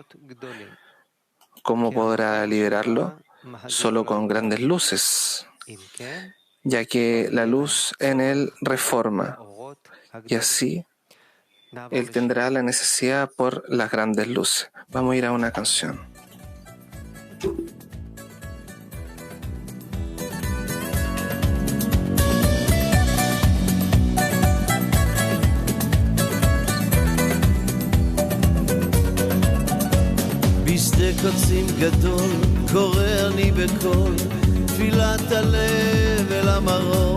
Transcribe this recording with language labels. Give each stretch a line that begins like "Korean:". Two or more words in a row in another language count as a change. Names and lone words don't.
Spanish: ¿Cómo podrá liberarlo? Solo con grandes luces, ya que la luz en él reforma, y así él tendrá la necesidad por las grandes luces. Vamos a ir a una canción.
Hebrew: בשדה קוצים גדול קורא אני בקול תפילת הלב אל המרום